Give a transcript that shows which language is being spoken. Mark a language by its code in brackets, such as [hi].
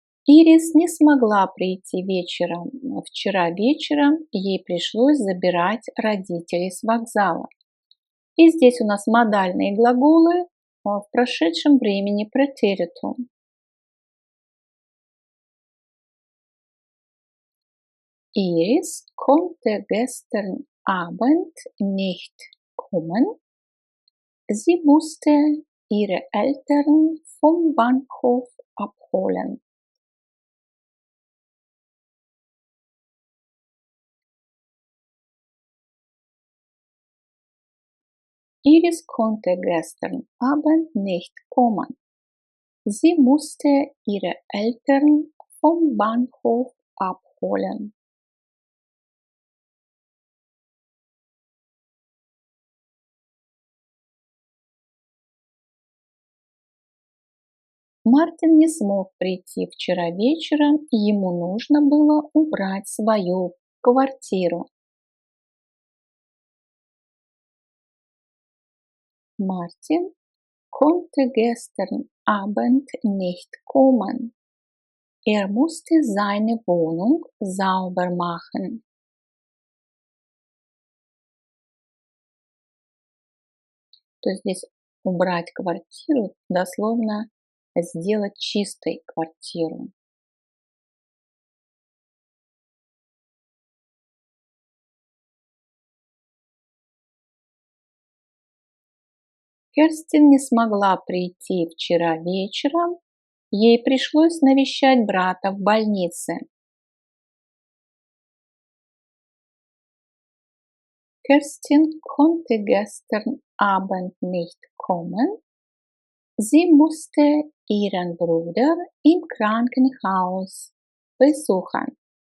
[ru] Ирис не смогла прийти вечером. Вчера вечером ей пришлось забирать родителей с вокзала. И здесь у нас модальные глаголы в прошедшем времени претеритум. [de] Iris konnte gestern Abend nicht kommen. Sie musste ihre Eltern vom Bahnhof abholen. Iris konnte gestern Abend nicht kommen. Sie musste ihre Eltern vom Bahnhof abholen. [ru] Мартин не смог прийти вчера вечером, ему нужно было убрать свою квартиру. [de] Мартин konnte gestern Abend nicht kommen. Musste seine Wohnung sauber machen. [ru] То есть здесь убрать квартиру, дословно сделать чистой квартиру. Керстин не смогла прийти вчера вечером, ей пришлось навещать брата в больнице. [de] Kerstin konnte gestern Abend nicht kommen. Sie musste ihren Bruder im Krankenhaus besuchen.